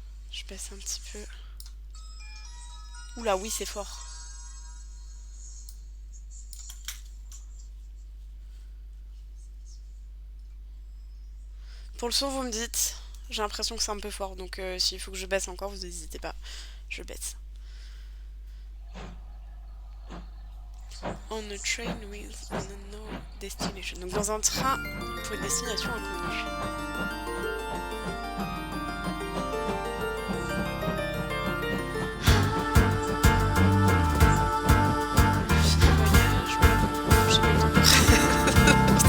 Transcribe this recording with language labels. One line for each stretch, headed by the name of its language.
French: Je baisse un petit peu. Oula, oui, c'est fort. Pour le son, vous me dites. J'ai l'impression que c'est un peu fort, donc s'il faut que je baisse encore, vous n'hésitez pas. Je baisse.
English: On a train with an unknown destination.
French: Donc dans un train pour une destination inconnue. Voyage, j'ai pas le temps.